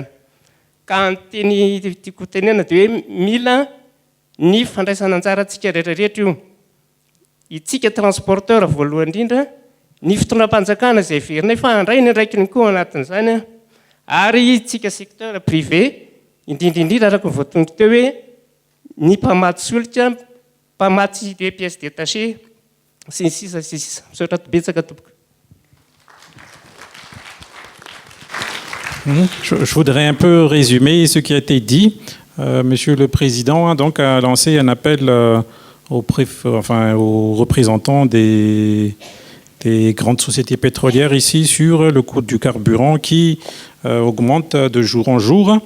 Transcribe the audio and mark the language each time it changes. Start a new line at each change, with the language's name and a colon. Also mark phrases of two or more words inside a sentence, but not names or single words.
Malagasy: Ka ny teny tiako tenena dia hoe mila ny fandraisana anjara antsika rehetrarehetra io. Itsika transporteur voalohany indrindra, ny fitondram-panjakana izay verina fa handray ny raiky ny koa anatin'izany ary itsika
French: secteur privé
Malagasy: indrindraindrindra araka ny voatonona teo hoe ny mpamatsy solika, mpamatsy
French: les pièces détachées
Malagasy: sy ny sisa sy sisa. Misaotra betsaka tompoko.
French: Je voudrais un peu résumer ce qui a été dit. Monsieur le Président donc, a lancé un appel aux représentants des grandes sociétés pétrolières ici sur le coût du carburant qui augmente de jour en jour.